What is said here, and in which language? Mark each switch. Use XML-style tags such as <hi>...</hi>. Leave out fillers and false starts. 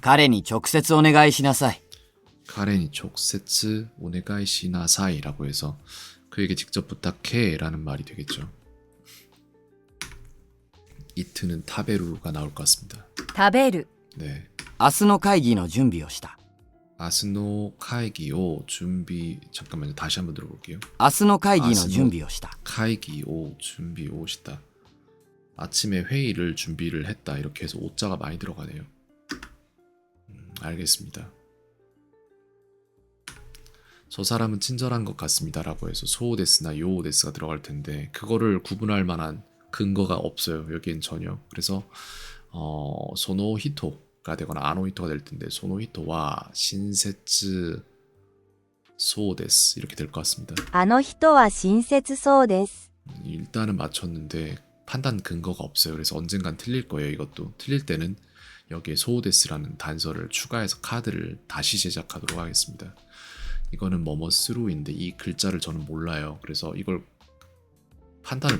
<ja>彼に直接お願いしなさい。</ja> <ko>카렌이 촉세츠 오네가이시 나사이라고 해서 그에게 직접 부탁해라는 말이 되겠죠. 이트는 타베루가 나올 것 같습니다.</ko> <ja>食べる</ja> <ko>네.</ko> <ja>明日の会議の準備をした。</ja> <ko>아스노 카이기오 준비 잠깐만요. 다시 한번 들어볼게요.</ko> <ja>明日の会議の明日の準備をした。</ja> <ko>카이기오 준비 오시다. 아침에 회의를 준비를 했다. 이렇게 해서 오자가 많이 들어가네요. 알겠습니다. 저 사람은 친절한 것 같습니다라고 해서 소오데스나 요오데스가 들어갈 텐데 그거를 구분할 만한 근거가 없어요. 여기엔 전혀. 그래서 소노히토가 되거나 아노히토가 될 텐데 소노히토와 신세츠 소오데스 이렇게 될 것 같습니다.</ko> <ja>あの人は親切そうです</ja> <ko>일단은 맞췄는데 판단 근거가 없어요. 그래서 언젠간 틀릴 거예요. 이것도 틀릴 때는 여기에 소오데스라는 단서를 추가해서 카드를 다시 제작하도록 하겠습니다. 이거는 뭐뭐스루인데 이 글자를 저는 몰라요. 그래서 이걸 판단을</ko>